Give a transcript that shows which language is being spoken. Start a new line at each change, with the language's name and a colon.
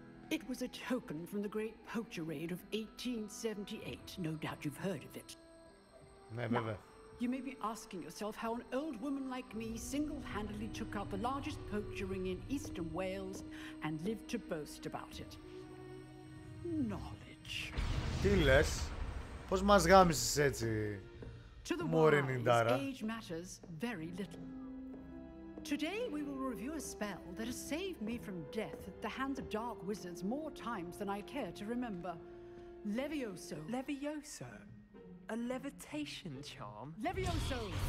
English: It was a token from the Great Poacher Raid of 1878. No doubt you've heard of it. Now, you may be asking yourself how an old woman like me single-handedly took out the largest poacher ring in eastern Wales and lived to boast about it. Knowledge.
Greek: Τι λες? Πώς μας γάμισες έτσι, μωρή νιντάρα?
English: Age matters very little. Today we will review a spell that has saved me from death at the hands of dark wizards more times than I care to remember. Levioso. Levioso? A levitation charm? Levioso!